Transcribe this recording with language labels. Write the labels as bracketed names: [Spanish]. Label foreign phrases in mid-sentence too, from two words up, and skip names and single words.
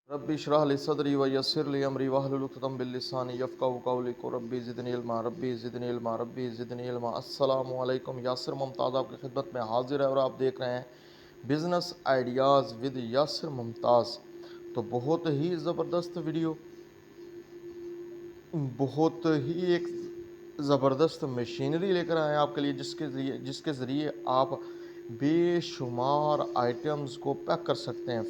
[Arabic] رب اشرح لي صدري و يسر لي أمري واحلل عقدم بل لساني يفقهوا قولي رب زدني علما رب زدني علما رب زدني علما. السلام عليكم. [Hindi] यासिर मुमताज़ आपकी खिदमत में हाजिर है और आप देख रहे हैं बिज़नेस आइडियाज़ विद यासिर मुमताज़। तो बहुत ही ज़बरदस्त वीडियो, बहुत ही एक ज़बरदस्त मशीनरी लेकर आए हैं आपके लिए, जिसके ज़रिए आप बेशुमार आइटम्स को पैक कर सकते हैं।